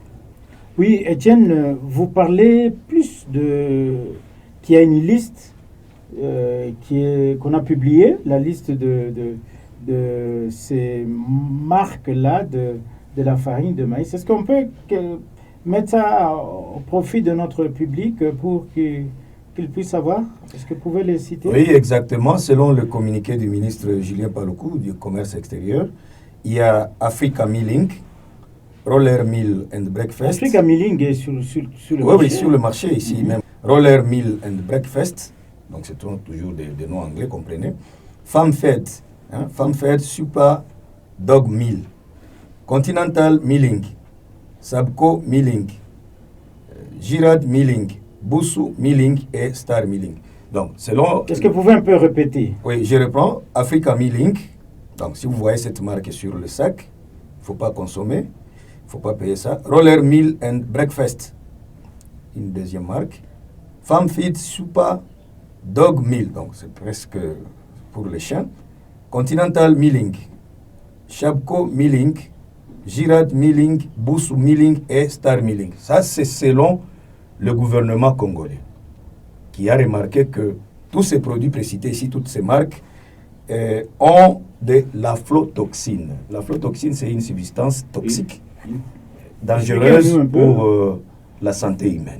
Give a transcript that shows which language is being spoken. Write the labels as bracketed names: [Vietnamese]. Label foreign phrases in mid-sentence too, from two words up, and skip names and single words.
[French] Oui, Étienne, vous parlez plus qu'il y a une liste qu'on a publiée, la liste de ces marques-là de la farine de maïs. Est-ce qu'on peut mettre ça au profit de notre public pour qu'il puisse savoir? Est-ce que vous pouvez les citer? Oui, exactement. Selon le communiqué du ministre Julien Paluku du Commerce extérieur, il y a Africa Milling, Roller Mill and Breakfast. Africa Milling est sur le marché. Oui, sur le marché ici même. Roller Mill and Breakfast, donc c'est toujours des noms anglais, comprenez. Farm Fed, Farm Fed Super Dog Mill, Continental Milling, Sabco Milling, Girard Milling, Boussou Milling et Star Milling. Donc, selon... Est-ce que vous pouvez un peu répéter? Oui, je reprends. Africa Milling. Donc, si vous voyez cette marque sur le sac, il ne faut pas consommer, il ne faut pas payer ça. Roller Mill and Breakfast, une deuxième marque. Farm Feed Super Dog Mill, donc c'est presque pour les chiens. Continental Milling, Shabco Milling, Girard Milling, Boussou Milling et Star Milling. Ça, c'est selon le gouvernement congolais, qui a remarqué que tous ces produits précités ici, toutes ces marques, ont de l'aflatoxine. L'aflatoxine, c'est une substance toxique, dangereuse pour la santé humaine.